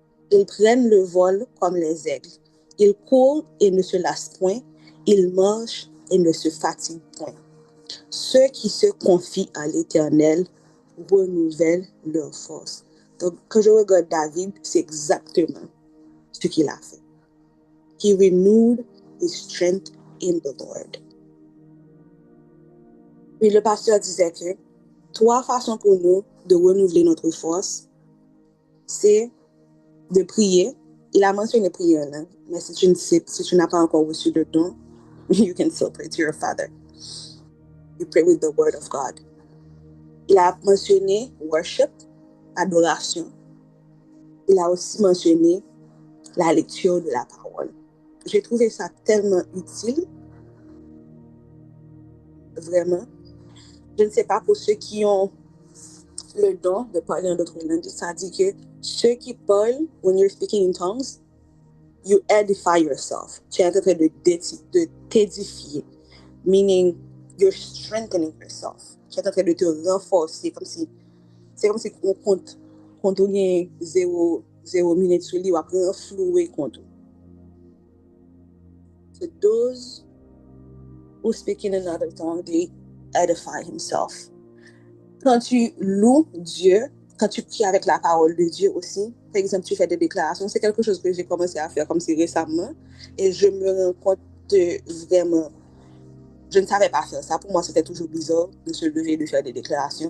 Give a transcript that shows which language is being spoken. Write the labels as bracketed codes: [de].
[fr] Ils prennent le vol comme les aigles. Ils courent et ne se lassent point. Ils marchent et ne se fatiguent point. Ceux qui se confient en l'Éternel renouvellent leur force. Donc, quand je regarde David, c'est exactement ce qu'il a fait. [en] He renewed his strength in the Lord. [fr] Puis le pasteur disait que 3 façons pour nous de renouveler notre force, c'est de prier. Il a mentionné prière, là, mais si tu n'as pas encore reçu le don, [en] you can still pray to your Father. You pray with the word of God. [fr] Il a mentionné worship, adoration. Il a aussi mentionné la lecture de la parole. J'ai trouvé ça tellement utile, vraiment. Je ne sais pas pour ceux qui ont le don de parler en d'autres langues, ça dit que ceux qui parlent, [en] when you're speaking in tongues, you edify yourself. [fr] Tu es en train de t'édifier. [en] Meaning, you're strengthening yourself. [fr] Tu es en train de te renforcer. C'est comme si on compte on gagne 0 minutes sur lui, ou après renflouer compte. [en] So those who speak in another tongue, they edify himself. [fr] Quand tu loues Dieu, quand tu pries avec la parole de Dieu aussi, par exemple, tu fais des déclarations, c'est quelque chose que j'ai commencé à faire comme si récemment, et je me rends compte de vraiment, je ne savais pas faire ça. Pour moi, c'était toujours bizarre de se lever et de faire des déclarations.